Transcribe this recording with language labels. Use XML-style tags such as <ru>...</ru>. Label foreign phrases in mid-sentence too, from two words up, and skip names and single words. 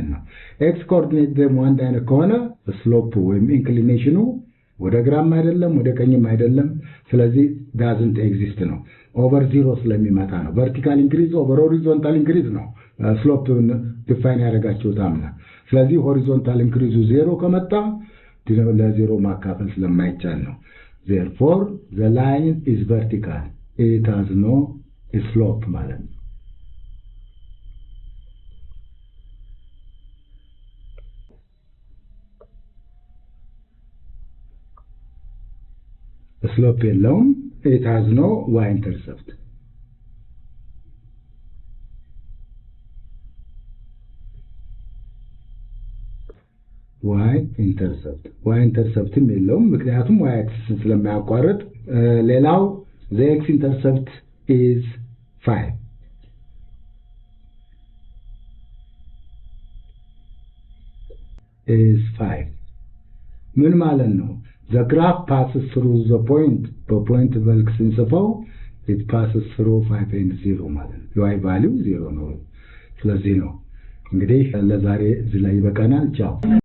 <am>ነው</am> <en>x coordinate</en> <am>ደግሞ አንድ አይነት ከሆነ ስሎፕ ወይም ኢንክሊኔሽኑ ወደ ግራም አይደለም ወደ ቀኝም አይደለም ስለዚህ</am> <en>doesn't exist</en> <am>ነው</am> <en>over 0</en> <am>ስለሚመጣ ነው</am> <en>vertical increase over horizontal increase</en> <am>ነው</am> <en>slope define</en> <am>ያደርጋቸው ታምና ስለዚህ</am> <en>horizontal increase</en> <am>0 ከመጣ ለ0 ማካፈል ስለማይቻል ነው</am> <en>therefore the line is vertical it has no slope</en> <am>ማለት ነው</am> <en>slope የለውም it has no y-intercept y-interceptም</en> <am>የለውም ምክንያቱም</am> <en>y-axis</en> <am>ስለማያቋርጥ ሌላው</am> <en>the x-intercept is 5</en> <am>ምን ማለት ነው</am> <en>the graph passes through the point</en> <am>መልክ ስንጽፈው</am> <en>it passes through 5 and 0</en> <am>ማለት ነው</am> <en>y value</en> <am>0 ነው ስለዚህ ነው እንግዲህ ለዛሬ እዚህ ላይ ይበቃናል ቻው</am>